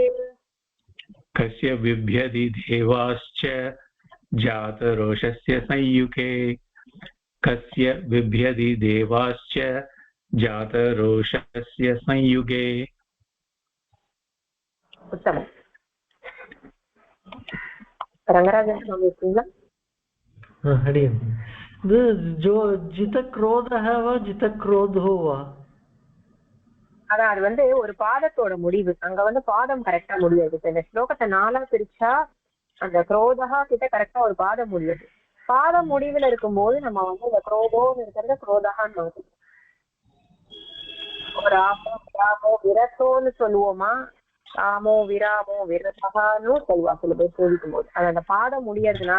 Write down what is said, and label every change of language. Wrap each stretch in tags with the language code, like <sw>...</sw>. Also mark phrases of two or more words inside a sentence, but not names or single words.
<sa>कस्य बिभ्यति देवाश्च जातरोषस्य संयुगे कस्य बिभ्यति देवाश्च जातरोषस्य संयुगे</sa> <ta>உத்தமம் ரங்கராஜன் ஸ்வாமி இருக்கீங்களா</ta> <sa>हरिओम जो जितक्रोधः वा जितक्रोधो वा</sa> <ta>அதான் அது வந்து ஒரு பாதத்தோட முடிவு அங்க வந்து பாதம் கரெக்டா முடியாது இந்த ஸ்லோகத்தை 4ஆ பிரிச்சா அந்த குரோதா கிட்ட கரெக்டா ஒரு பாதம் முடியுது பாதம் முடிவுல இருக்கும்போது நம்ம வந்து இந்த குரோதோன்னு இருக்கிறத குரோதகான்னு மாத்தணும் ராமோ விரத்தோன்னு சொல்லுவோமா ராமோ விராமோ விரதகான்னு சொல்லுவா சில பேர் சேவிக்கும் போது அது அந்த பாதம் முடியறதுனால</ta>